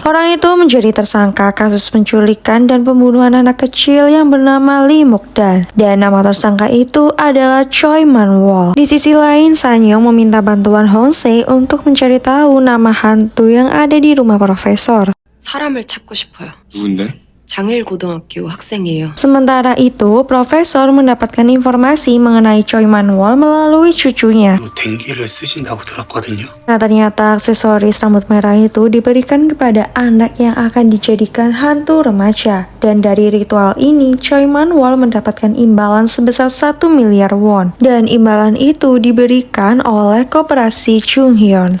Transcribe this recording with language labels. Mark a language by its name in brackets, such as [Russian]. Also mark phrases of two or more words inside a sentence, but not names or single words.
[Indonesian] Orang itu menjadi tersangka kasus penculikan dan pembunuhan anak kecil yang bernama Lee Mokdan. Dan nama tersangka itu adalah Choi Manwol. Di sisi lain, Sanyong meminta bantuan Honsei untuk mencari tahu nama hantu yang ada di rumah Profesor. [Korean] 사람을 찾고 싶어요. 누군데? 장일고등학교 학생이에요. [Indonesian] Sementara itu, Profesor mendapatkan informasi mengenai Choi Manwol melalui cucunya. [Korean] 댕기를 쓰신다고 들었거든요. [Indonesian] Nah ternyata aksesoris rambut merah itu diberikan kepada anak yang akan dijadikan hantu remaja. Dan dari ritual ini, Choi Manwol mendapatkan imbalan sebesar 1 miliar won. Dan imbalan itu diberikan oleh koperasi Chung Hyun.